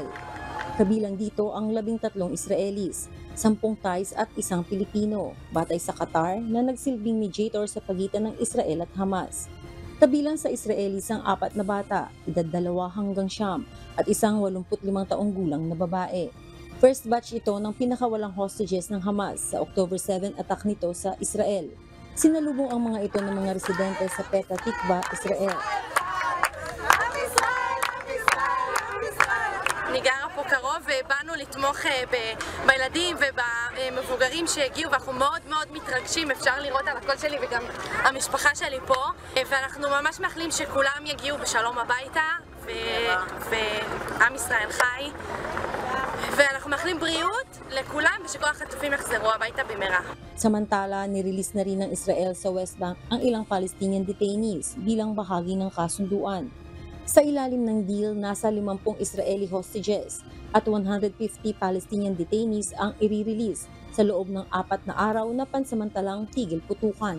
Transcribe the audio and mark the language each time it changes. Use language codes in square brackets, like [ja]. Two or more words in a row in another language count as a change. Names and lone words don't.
[tl] Kabilang dito ang 13 Israelis, 10 Thais at 1 Pilipino, batay sa Qatar na nagsilbing mediator sa pagitan ng Israel at Hamas. Kabilang sa Israelis ang 4 na bata, edad 2 hanggang 9 at isang 85 taong gulang na babae. [en] First batch [tl] ito ng pinakawalang hostages ng Hamas sa October 7 attack nito sa Israel. Sinalubong ang mga ito ng mga residente sa Petah Tikva, Israel. [he] ניגר פה קרוב ובאנו לתמוך בילדים ובמבוגרים שהגיעו ואנחנו מאוד מאוד מתרגשים, אפשר לראות על הקול שלי וגם המשפחה שלי פה ואנחנו ממש מאחלים שכולם יגיעו בשלום הביתה ועם ישראל חי ואנחנו מאחלים בריאות לכולם ושכל החטופים יחזרו הביתה במהרה. [tl] Samantala, nirelease na rin ng Israel sa West Bank ang ilang [en] Palestinian detainees [tl] bilang bahagi ng kasunduan. Sa ilalim ng deal, nasa 50 [en] Israeli hostages [tl] at 150 [en] Palestinian detainees [tl] ang i-release sa loob ng 4 na araw na pansamantalang tigil putukan.